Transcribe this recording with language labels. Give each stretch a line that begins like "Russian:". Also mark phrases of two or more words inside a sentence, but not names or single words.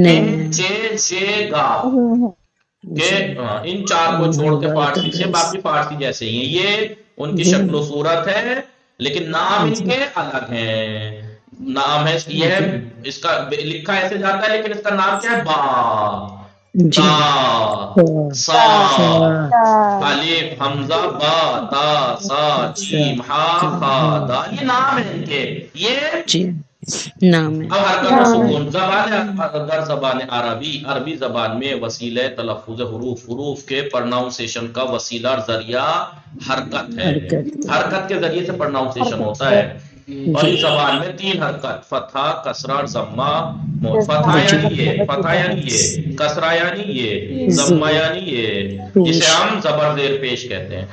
Urdu: نہیں۔ چے شے گا کہ ان 4 کو چھوڑ کے فارسی سے باقی فارسی جیسے ہی ہیں، یہ ان کی شکل و صورت ہے، لیکن نام ان کے الگ ہیں۔ نام ہے یہ ہے، اس کا لکھا ایسے جاتا ہے لیکن اس کا نام کیا ہے؟ با، تا، سا، الف حمزہ با تا سا جیم ہا خا دال، یہ نام ہے ان کے، یہ جی نام ہے۔ اب
Persian: حرکت و سکون در زبان عربی
Urdu: زبان میں وسیلہ تلفظ حروف کے پرناؤنسیشن کا وسیلہ اور ذریعہ حرکت ہے، حرکت کے ذریعے سے پرناؤنسیشن ہوتا ہے، اور اس زبان میں 3 حرکت فتحہ کسرہ اور ضمہ، فتحہ یعنی یہ، فتحہ یعنی یہ، کسرہ یعنی یہ، ضمہ یعنی یہ، جسے ہم زبر زیر پیش کہتے ہیں۔